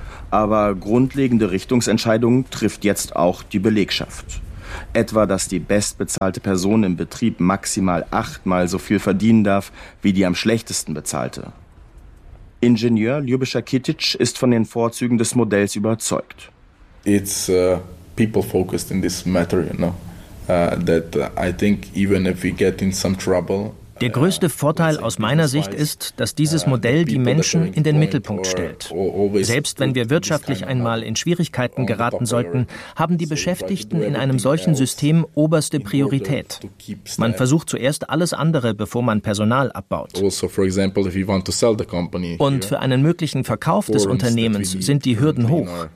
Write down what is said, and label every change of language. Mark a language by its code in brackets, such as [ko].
[de] Aber grundlegende Richtungsentscheidungen trifft jetzt auch die Belegschaft. Etwa, dass die bestbezahlte Person im Betrieb maximal 8-mal so viel verdienen darf wie die am schlechtesten bezahlte. Ingenieur Ljubiša Kitić ist von den Vorzügen des Modells überzeugt. [en] It's people focused in this matter, you know. That I think even if we get in some trouble. [de] Der größte Vorteil aus meiner Sicht ist, dass dieses Modell die Menschen in den Mittelpunkt stellt. Selbst wenn wir wirtschaftlich einmal in Schwierigkeiten geraten sollten, haben die Beschäftigten in einem solchen System oberste Priorität. Man versucht zuerst alles andere, bevor man Personal abbaut. Und für einen möglichen Verkauf des Unternehmens sind die Hürden hoch.